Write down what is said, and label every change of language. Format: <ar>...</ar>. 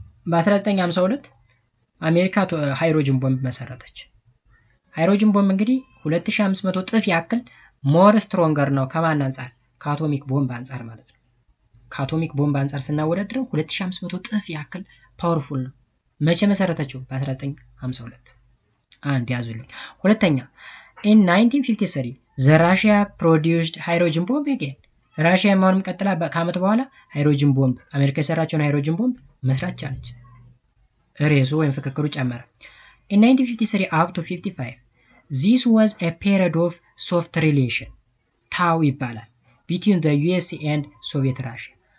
<am>በ1952 አሜሪካ ሃይድሮጅን ቦምብ መሰረተች። ሃይድሮጅን ቦምብ እንግዲህ 2500 ጥፍ ያክል ሞር ስትሮንገር ነው ከማን አንፃር ከአቶሚክ ቦምብ አንፃር ማለት ነው። ከአቶሚክ ቦምብ አንፃር ስናወዳድረው 2500 ጥፍ ያክል ፓወርፉል ነው። መቼ መሰረተችው? በ1952 አንድ ያዙልኝ። ሁለተኛ</am> <en>in 1953 the Russia produced hydrogen bomb again.</en> <am>ራሽያ ማውንም ቀጥላ ከአመት በኋላ ሃይድሮጅን ቦምብ አሜሪካ የሰራችውን ሃይድሮጅን ቦምብ መስራት ቻለች። ሬሱ ወይም ፍክክሩ ጨመረ።</am> <en>in 1953 up to 55 this was a period of soft relation</en> <am>ታው ይባላል</am> <en>between the USA and Soviet Russia.</en>